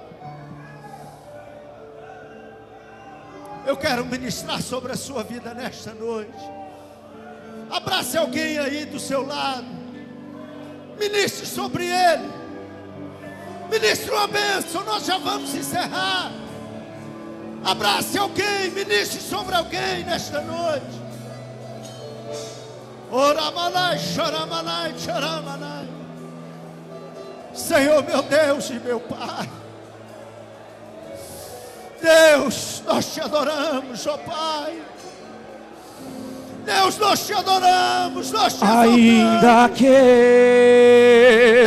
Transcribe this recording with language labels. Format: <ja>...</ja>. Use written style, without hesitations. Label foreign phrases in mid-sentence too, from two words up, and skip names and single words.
<pt>Eu quero ministrar sobre a sua vida nesta noite. Abrace alguém aí do seu lado. Ministre sobre ele. Ministre uma bênção. Nós já vamos encerrar. Abrace alguém. Ministre sobre alguém nesta noite. Oramanai, xaramanai, xaramanai. Senhor, meu Deus e meu Pai. Deus, nós te adoramos, ó Pai. Deus, nós te adoramos, nós te adoramos. Ainda que</pt>